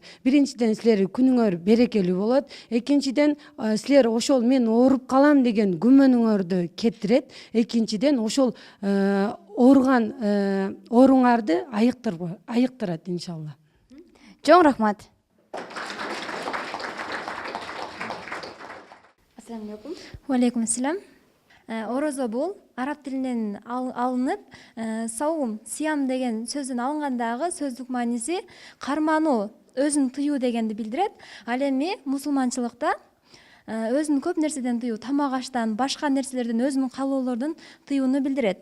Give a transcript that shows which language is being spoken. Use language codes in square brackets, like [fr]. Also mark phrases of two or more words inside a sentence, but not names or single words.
[ky] Биринчиден силер күнүңөр берекелүү болот. Экинчиден силер ошол мен ооруп калам деген күмөнүңөрдү кеттирет. Экинчиден ошол ооруган ооруңарды айыктырат иншалла. Чоң рахмат. [ar] السلام عليكم. وعليكم السلام. [ky] Орозо бул араб тилинен алынып, саум, сиям деген сөздөн алынгандагы сөздүк мааниси кармануу, өзүн тыюу дегенди билдирет. Ал эми мусулманчылыкта өзүн көп нерседен тыюу, тамак аштан, башка нерселерден, өзүнүн каалоолордон тыюуну билдирет.